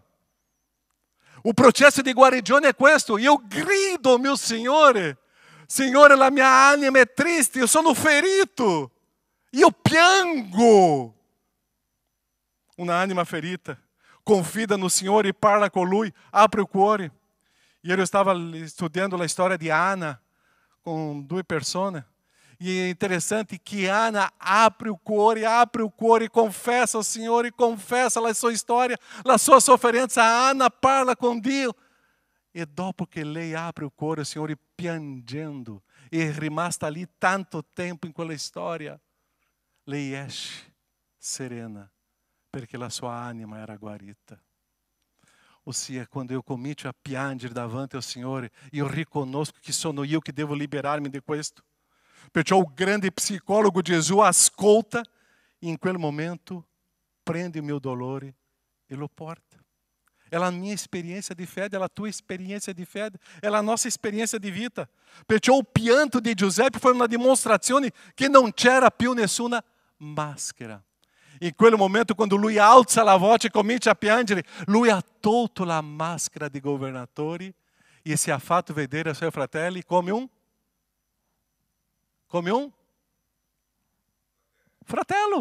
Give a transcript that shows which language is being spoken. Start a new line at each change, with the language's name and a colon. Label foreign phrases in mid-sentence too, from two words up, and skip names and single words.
Italian: O processo di guarigione è questo. Io grido, mio Signore. Signore, la mia anima è triste, io sono ferito. Io piango. Una anima ferita confida no Signore e parla con Lui, apre o cuore.
Portuguese: Ieri eu estava estudando a história de Ana com 2 pessoas. E é interessante que Ana abre o
Italian: cuore
Portuguese: e confessa ao Senhor e confessa a sua história, a sua sofferenza.
Italian: Ana parla com Dio. E dopo che lei apre o cuore,
Portuguese: o Senhor
Italian: piangendo, e rimasta ali tanto tempo in quella storia, lei esce serena, perché la sua anima era guarita. Ossia, quando eu comincio a piangere davanti ao Signore, io riconosco che sono io che devo liberarmi di questo. Perciò o grande psicólogo Gesù ascolta e in quel momento prende
Portuguese: o meu
Italian: dolore e lo porta.
Portuguese: É a minha experiência de fé, é a tua experiência de fé, é a nossa experiência de vida.
Italian: Perciò o pianto di Giuseppe
Portuguese: foi uma
Italian: dimostrazione che non c'era più nessuna maschera. In quel momento, quando lui alza la voce e comincia a piangere, lui ha tolto la maschera di governatore e si ha fatto vedere ai suoi fratelli come un fratello.